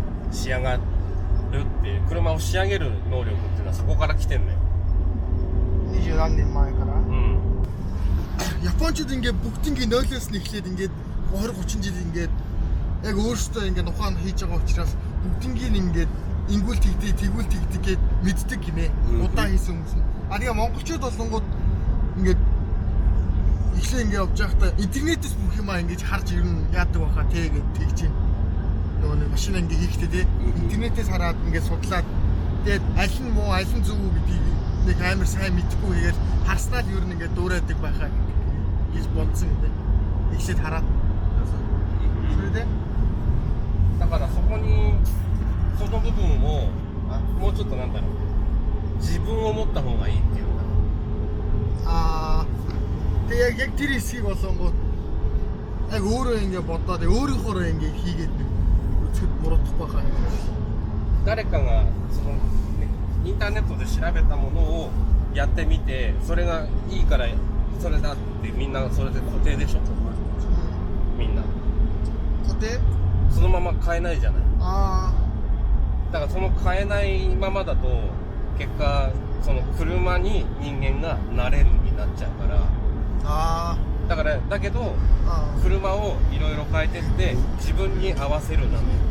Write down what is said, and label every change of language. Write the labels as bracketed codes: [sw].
[ja] 仕上がるっていう車を仕上げる能力っていうのはそこから来てんのよ。 20何年前から [mn] Япончууд ингээд бүгднийг нойлоос нь эхлээд ингээд 20 30 жил ингээд яг өөрсдөө ингээд ухаан хийж байгаа учраас бүгднийг ингээд ингүүл тэгдэг тэгүүл тэгдэг гэд мэддэг гинэ. Удаан хийсэн хүмүүс нь. Тэгээ монголчууд болонгууд ингээд эхлээ ингээд явж байхдаа интернетээс бүх юмаа ингээд харж ирнэ яадаг баха тэгээд тэгж юм. Нөгөө нэг машин ингээд хийхдээ те интернетээс хараад ингээд судлаад тэгээд аль нь муу аль нь зөв гэдгийг нэг амар сайн мэдхгүй тэгээд харснаа л юу нэг ингээд дуурайдаг байхаа гэж бодсон юм байна. Эхлээд хараад. Тэрэдээ [ja] だからそこにその部分をもうちょっとなんだろう自分を持った方がいいっていうか [mn] Тэгээ яг тэр хэсгийг болонгууд яг өөрөө ингэ бодоод өөрийнхөө ингэ хийгээд үзэхэд буруудахгүй хаа. [ja] 誰かがそのインターネットで調べたものをやってみてそれがいいからそれだってみんなそれで固定でしょみんな固定？そのまま変えないじゃない だからその変えないままだと結果その車に人間が慣れるになっちゃうからだからだけど車をいろいろ変えてって自分に合わせるなの